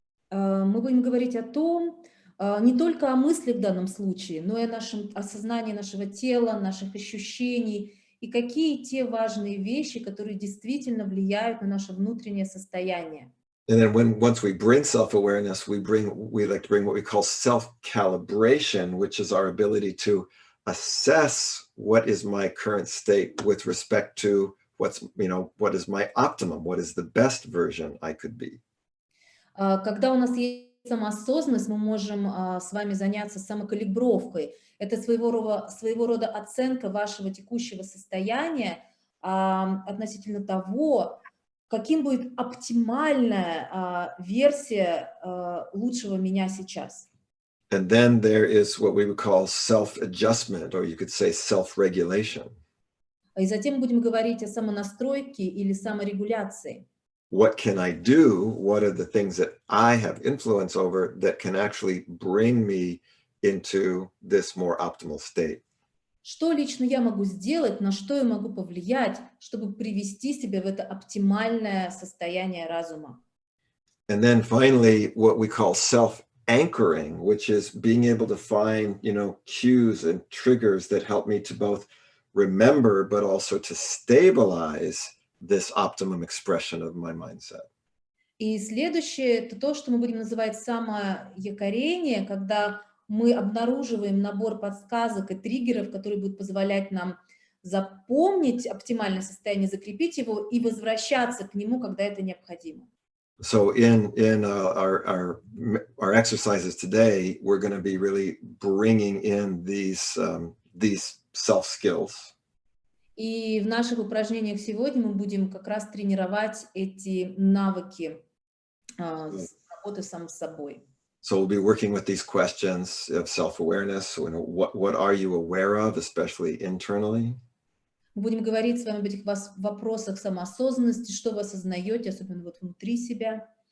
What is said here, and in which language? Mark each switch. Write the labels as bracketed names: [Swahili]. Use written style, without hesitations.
[Russian] Мы будем говорить о том, не только о мыслях в данном случае, но и о нашем осознании нашего тела, наших ощущений, и какие те важные вещи, которые действительно влияют на наше внутреннее состояние. [English] And then once we bring self-awareness, we like to bring what we call self-calibration, which is our ability to assess what is my current state with respect to what is my optimum, what is the best version I could be. [Russian] Когда у нас есть самоосознанность, мы можем с вами заняться самокалибровкой. Это своего рода оценка вашего текущего состояния относительно того, каким будет оптимальная версия лучшего меня сейчас. [English] And then there is what we would call self-adjustment, or you could say self-regulation. [Russian] И затем будем говорить о самонастройке или саморегуляции. [English] What can I do? What are the things that I have influence over that can actually bring me into this more optimal state? [Russian] Что лично я могу сделать, на что я могу повлиять, чтобы привести себя в это оптимальное состояние разума? [English] And then finally, what we call self-anchoring, which is being able to find, cues and triggers that help me to both remember, but also to stabilize this optimum expression of my mindset. [Russian] И следующее, это то, что мы будем называть самоякорение, когда мы обнаруживаем набор подсказок и триггеров, которые будут позволять нам запомнить оптимальное состояние, закрепить его и возвращаться к нему, когда это необходимо. [English] So in our exercises today, we're going to be really bringing in these self skills. [Russian] И в наших упражнениях сегодня мы будем как раз тренировать эти навыки работы сам с собой. [English] So we'll be working with these questions of self-awareness. What are you aware of, especially internally? [Russian] Мы будем говорить с вами об этих вопросах самоосознанности, что вы осознаете, особенно вот внутри себя.